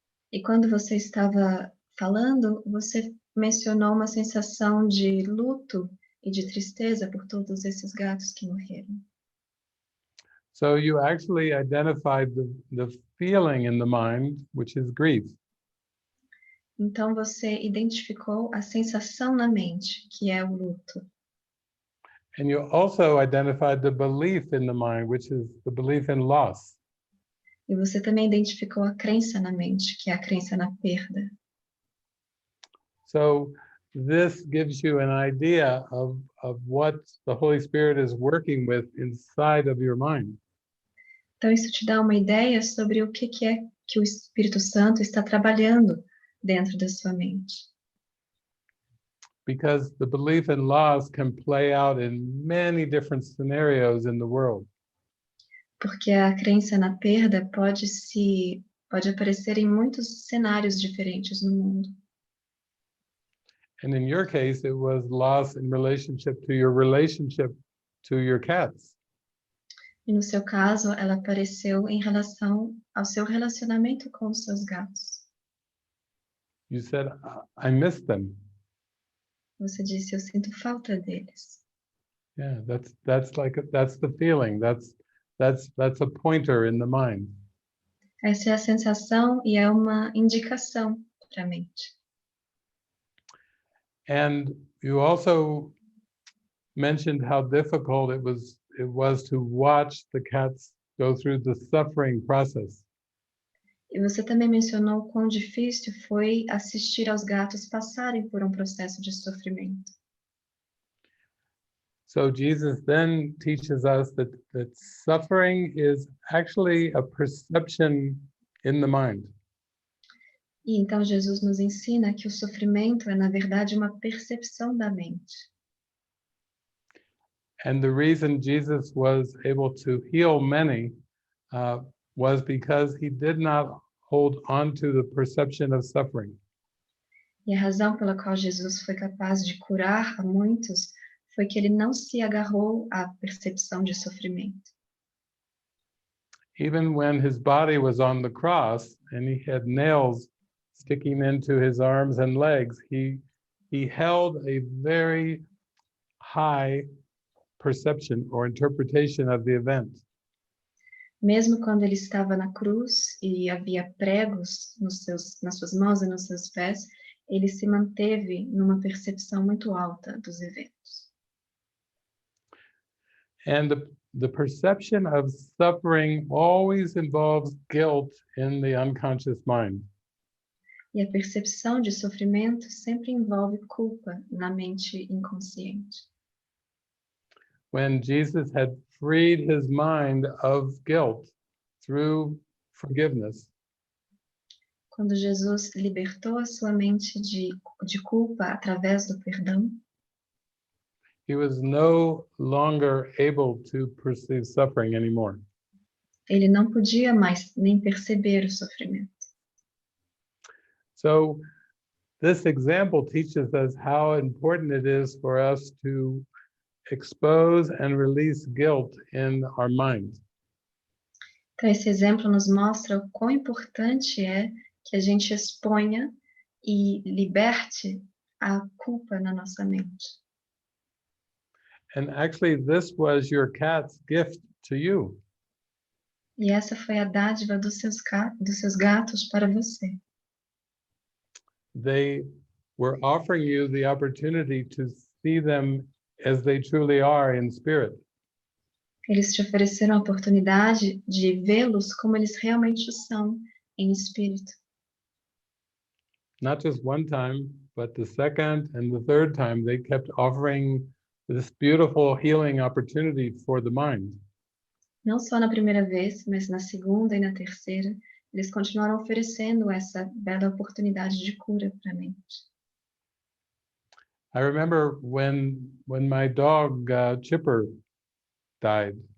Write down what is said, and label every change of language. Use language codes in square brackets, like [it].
[pt] E quando você estava falando, você mencionou uma sensação de luto e de tristeza por todos esses gatos que morreram. [en] So you actually identified the feeling in the mind, which is grief. [pt] Então você identificou a sensação na mente, que é o luto. [en] And you also identified the belief in the mind, which is the belief in loss. [pt] E você também identificou a crença na mente, que é a crença na perda. [en] So this gives you an idea of what the Holy Spirit is working with inside of your mind. [pt] Então isso te dá uma ideia sobre o que é que o Espírito Santo está trabalhando dentro da sua mente. [en] Because the belief in loss can play out in many different scenarios in the world. [pt] Porque a crença na perda pode aparecer em muitos cenários diferentes no mundo. [en] And in your case, it was loss in relationship to your cats. [pt] E no seu caso, ela apareceu em relação ao seu relacionamento com os seus gatos. [en] You said, I miss them. [pt] Você disse, eu sinto falta deles. [en] Yeah, that's the feeling. That's a pointer in the mind. [pt] Essa é a sensação e é uma indicação para a mente. [en] And you also mentioned how difficult it was to watch the cats go through the suffering process. [pt] E você também mencionou quão difícil foi assistir aos gatos passarem por um processo de sofrimento. [en] So Jesus then teaches us that suffering is actually a perception in the mind. [pt] E então Jesus nos ensina que o sofrimento é, na verdade, uma percepção da mente. [en] And the reason Jesus was able to heal many was because he did not hold on to the perception of suffering. [pt] E a razão pela qual Jesus foi capaz de curar a muitos foi que ele não se agarrou à percepção de sofrimento. [en] Even when his body was on the cross and he had nails sticking into his arms and legs, he held a very high perception or interpretation of the event. [pt] Mesmo quando ele estava na cruz e havia pregos nas suas mãos e nos seus pés, ele se manteve numa percepção muito alta dos eventos. [en] And the perception of suffering always involves guilt in the unconscious mind. [pt] E a percepção de sofrimento sempre envolve culpa na mente inconsciente. [en] When Jesus had freed his mind of guilt through forgiveness, [pt] Quando Jesus libertou a sua mente de culpa através do perdão, [en] he was no longer able to perceive suffering anymore. [pt] ele não podia mais nem perceber o sofrimento. [en] So this example teaches us how important it is for us to expose and release guilt in our mind. [pt] Então, esse exemplo nos mostra o quão importante é que a gente exponha e liberte a culpa na nossa mente. [en] And actually, this was your cat's gift to you. [pt] E essa foi a dádiva dos seus gatos para você. [en] They were offering you the opportunity to see them as they truly are in spirit. [pt] Eles te ofereceram a oportunidade de vê-los como eles realmente são em espírito. [en] Not just one time, but the second and the third time, they kept offering this beautiful healing opportunity for the mind. [pt] Não só na primeira vez, mas na segunda e na terceira, eles continuaram oferecendo essa bela oportunidade de cura para a mente. [en] I remember when my dog Chipper died.